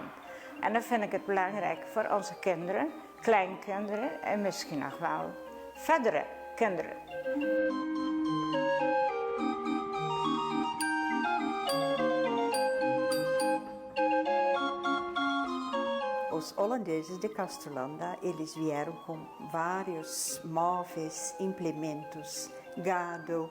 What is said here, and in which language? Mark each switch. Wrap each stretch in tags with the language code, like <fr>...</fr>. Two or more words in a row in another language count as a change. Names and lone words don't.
<nl>En dan vind ik het belangrijk voor onze kinderen, kleinkinderen en misschien nog wel verdere kinderen.</nl> <pt>Os holandeses de Castrolanda, eles vieram com vários móveis, implementos, gado.</pt>